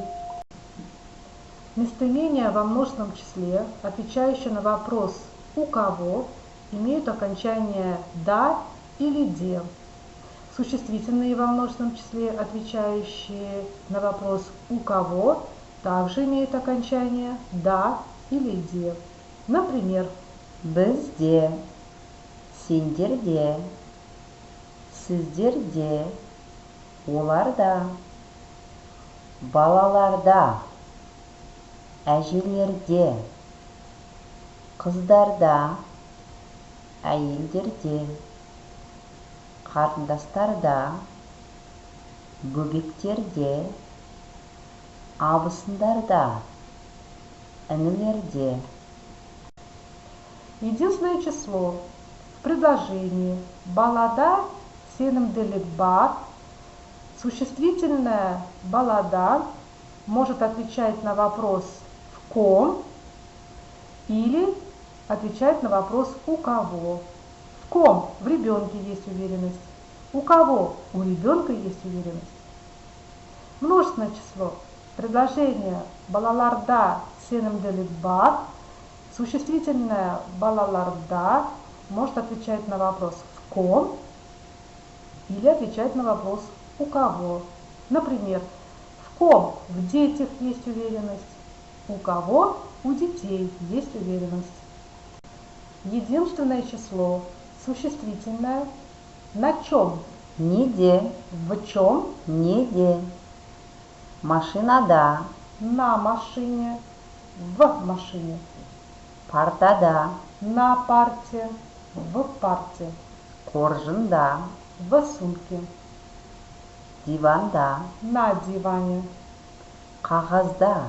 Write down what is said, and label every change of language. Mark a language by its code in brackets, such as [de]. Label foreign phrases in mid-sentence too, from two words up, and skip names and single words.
[ru] Местоимения во множественном числе, отвечающие на вопрос «у кого?», имеют окончание «да» или «де». Существительные во множественном числе, отвечающие на вопрос «у кого?», также имеют окончание «да» или «де». Например, [kk] Бізде, сендерде, сіздерде, оларда, балаларда, әжелерде, қыздарда, әйелдерде, қарындастарда, бөбектерде, абысындарда, інілерде. [ru] единственное число в предложении [kk] «балада сенімділік бар», [ru] существительное «балада» может отвечать на вопрос «в ком» или отвечать на вопрос «у кого». В ком? В ребенке есть уверенность. У кого? У ребенка есть уверенность. Множественное число. Предложение [kk] «балаларда сенімділік бар», [ru] существительное «балаларда» может отвечать на вопрос «в ком» или отвечать на вопрос «у кого». Например, в ком? В детях есть уверенность. У кого? У детей есть уверенность. Единственное число, существительное. На чем? [kk] Неде, [ru] В чем? [kk] неде. Машинада, [ru] На машине. В машине. [kk] партада, [ru] На парте. В парте. [kk] қоржында, [ru] В сумке. [kk] диванда, [ru] На диване. [kk] қағазда,